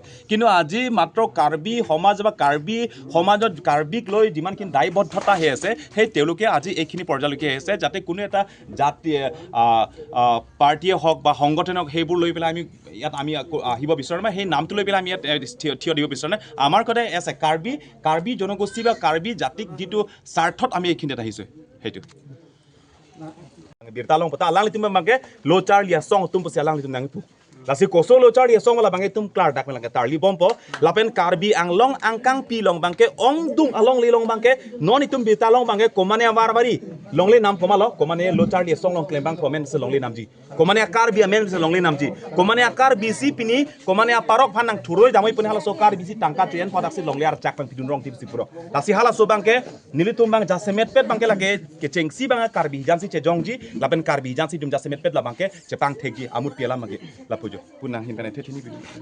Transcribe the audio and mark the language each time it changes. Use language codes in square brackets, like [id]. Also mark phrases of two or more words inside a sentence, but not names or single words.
[as] কিন্তু আজি মাত্ৰ কাৰ্বি সমাজ বা কাৰ্বি সমাজত কাৰ্বিক লৈ যিমানখিনি দায়বদ্ধতা হৈ আছে, সেই তেওঁলোকে আজি এইখিনি পৰ্যায়লৈকে আহিছে, যাতে কোনো এটা জাতি পাৰ্টীয়ে হওক বা সংগঠনে হওক সেইবোৰ লৈ পেলাই ইয়াত আমি আহিব বিচাৰোঁ নাই, সেই নামটো লৈ পেলাই আমি ইয়াত থিয় দিব বিচাৰোঁ নাই। আমাৰ কথা আছে কাৰ্বি জনগোষ্ঠী বা কাৰ্বি জাতিক যিটো স্বাৰ্থত আমি এইখিনিত আহিছোঁ, সেইটো [mjw] Birtalong pata alang litum mangke lochar lia song tum pasi alang litum nangipu lasi koso lo char ye song la bange tum klar dak melang tar li bompo lapen karbi anglong angkang pi long bangke ong dung along li long bangke non itum bi talong bangke komane war bari long le nam komalo komane lo char ye song long klem bang komen se long le namji komane karbi amen se long le namji komane karbi si pini komane parok phanang thuroi jamoi puni hala so karbi si tangka chen phadak si long le ar chak pang pidun rong tip si puro lasi hala so bangke nilitum bang jasemet pet bangke lage ke chengsi bang karbi jansi che jongji lapen karbi jansi dum jasemet pet la bangke chepang thegi amut piala mage lapujo punang himpane thethini bi